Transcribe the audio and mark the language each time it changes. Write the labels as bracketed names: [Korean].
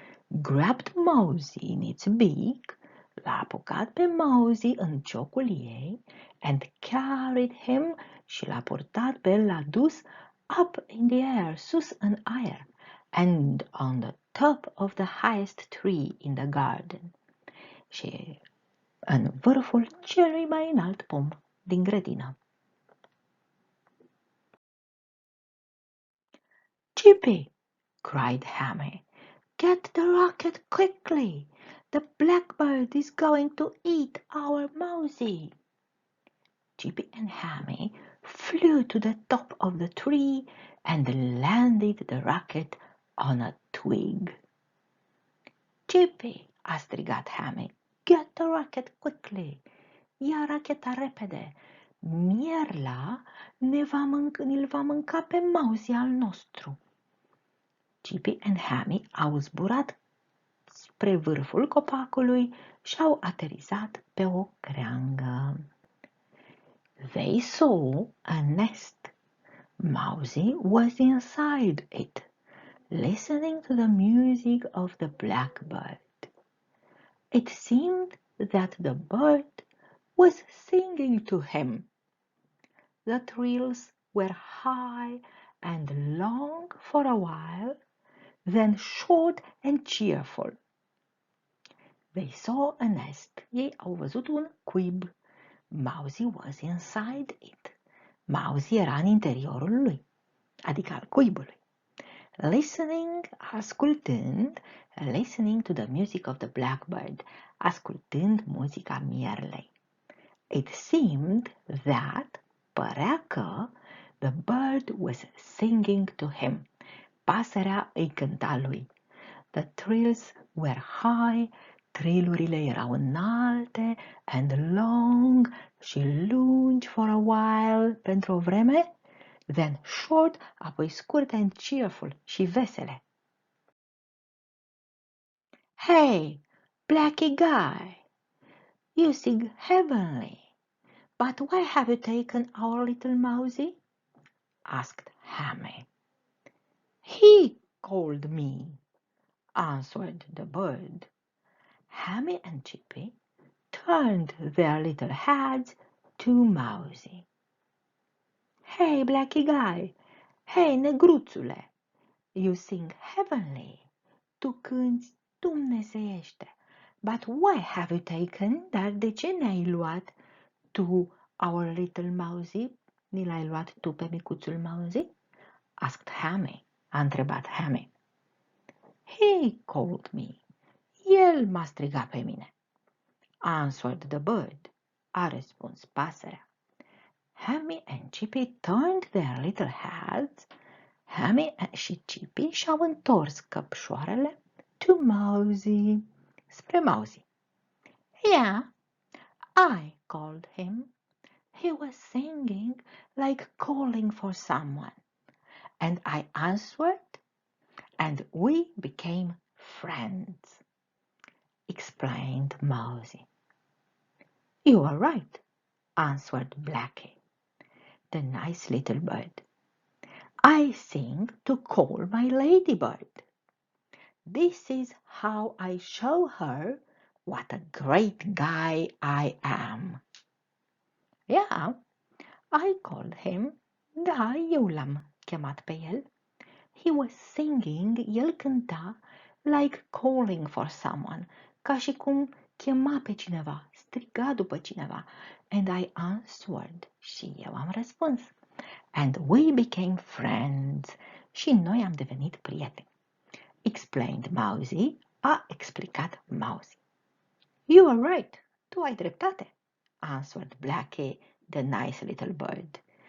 [English] Grabbed Mosey in its beak, [Romanian] l-a apucat pe Mosey în ciocul ei, [English] and carried him, [Romanian] și l-a purtat pe el, l-a dus [English] up in the air, [Romanian] sus în aer, [English] and on the top of the highest tree in the garden, [Romanian] și în vârful celui mai înalt pom din grădină. [English] Chippy, cried Hammy, get the rocket quickly! The blackbird is going to eat our Mosey. Chippy and Hammy flew to the top of the tree and landed the rocket on a twig. Chippy, a strigat Hammy, get the rocket quickly! [Romanian] Ia racheta repede! Mierla îl va mânca pe Mosey al nostru. Chippy and Hammy au zburat spre vârful copacului și au aterizat pe o creangă. [English] They saw a nest. Mosey was inside it, listening to the music of the blackbird. It seemed that the bird was singing to him. The trills were high and long for a while, then short and cheerful. They saw a nest. [Romanian] Ei au văzut un cuib. [English] Mosey was inside it. [Romanian] Mosey era în interiorul lui, adică al cuibului. [English] Listening to the music of the blackbird, [Romanian] ascultând muzica mierlei. [English] It seemed that, [Romanian] părea că, [English] the bird was singing to him. [Romanian] Pasărea îi cânta lui. [English] The trills were high, [Romanian] trilurile erau înalte, [English] and long, [Romanian] și lungi [English] for a while, [Romanian] pentru o vreme, [English] then short, [Romanian] apoi scurte, [English] and cheerful, [Romanian] și vesele. [English] Hey, Blackie Guy, you sing heavenly, but why have you taken our little Mosey? Asked Hammy. He called me, answered the bird. Hammy and Chippy turned their little heads to Mosey. Hey, Blackie Guy! [Romanian] Hey, negruțule! [English] You sing heavenly. [Romanian] Tu cânti dumnezeiește. [English] But why have you taken? [Romanian] Dar de ce ne-ai luat tu [English] our little Mosey? [Romanian] Ni l-ai luat tu pe micuțul Mosey? [English] Asked Hammy. [Romanian] A întrebat Hammy. [English] He called me. [Romanian] El m-a strigat pe mine. [English] Answered the bird. [Romanian] A răspuns pasărea. [English] Hammy and Chippy turned their little heads. [Romanian] Hammy și Chippy și-au întors căpșoarele [English] to Mosey, [Romanian] spre Mosey. [English] Yeah, I called him. He was singing like calling for someone. And I answered, and we became friends, explained Mosey. You are right, answered Blackie, the nice little bird. I sing to call my ladybird. This is how I show her what a great guy I am. Yeah, I called him. [Romanian] Da, eu l-am chemat pe el. [English] He was singing, [Romanian] el cânta, [English] like calling for someone, [Romanian] ca și cum chema pe cineva, striga după cineva. [English] And I answered, [Romanian] și eu am răspuns. [English] And we became friends, [Romanian] și noi am devenit prieteni. [English] Explained Mosey, [Romanian] a explicat Mosey. [English] You are right, [Romanian] tu ai dreptate, [English] answered Blackie, the nice little bird.